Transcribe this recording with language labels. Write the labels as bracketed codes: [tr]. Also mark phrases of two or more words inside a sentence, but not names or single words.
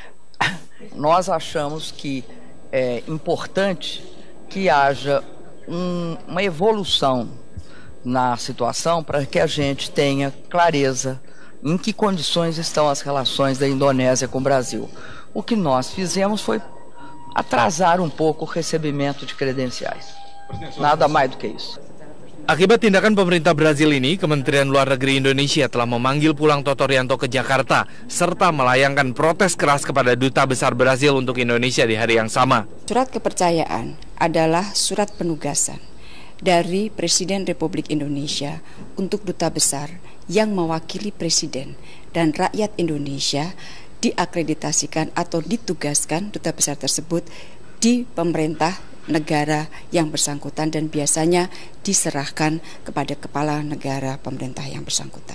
[pt] Nós achamos que é importante que haja uma evolução na situação para que a gente tenha clareza em que condições estão as relações da Indonésia com o Brasil. O que nós fizemos foi atrasar um pouco o recebimento de credenciais. Nada mais do que isso. [id] Akibat tindakan pemerintah Brazil ini, Kementerian Luar Negeri Indonesia telah memanggil pulang Toto Rianto ke Jakarta serta melayangkan protes keras kepada Duta Besar Brazil untuk Indonesia di hari yang sama. Surat kepercayaan adalah surat penugasan dari Presiden Republik Indonesia untuk Duta Besar yang mewakili Presiden dan rakyat Indonesia diakreditasikan atau ditugaskan Duta Besar tersebut di pemerintah negara yang bersangkutan dan biasanya diserahkan kepada kepala negara pemerintah yang bersangkutan.